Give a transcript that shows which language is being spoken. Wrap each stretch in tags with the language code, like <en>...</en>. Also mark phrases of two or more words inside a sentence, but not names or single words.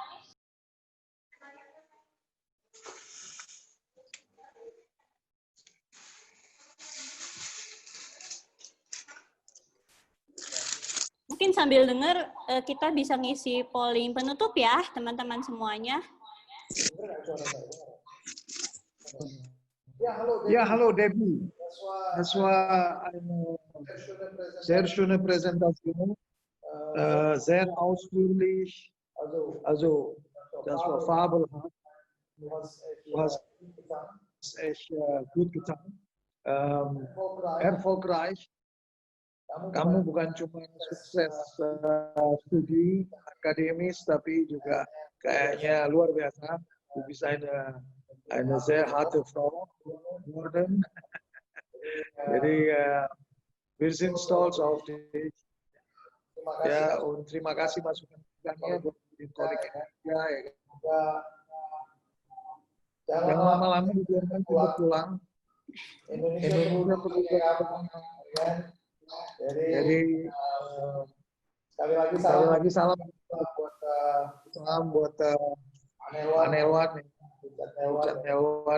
<id>Mungkin sambil dengar kita bisa ngisi polling penutup ya, teman-teman semuanya.</id> <de>Ja, hallo Debbie. Das war eine sehr schöne Präsentation, sehr ausführlich. Also, das war fabelhaft. Du hast echt gut getan. Erfolgreich.</de> <id>Kamu bukan cuma sukses studi akademis, tapi juga kayaknya luar biasa.</id> <de>Du bist eine sehr harte Frau geworden. Jadi wir sind stolz auf dich.</de> <id>Ya, und terima kasih masukannya buat Kolek Indonesia. Jangan lama-lama dibiarkan pulang. Indonesia perlu pulang. Jadi sekali lagi salam buat Anelwan, Ucat Nelwan.</id>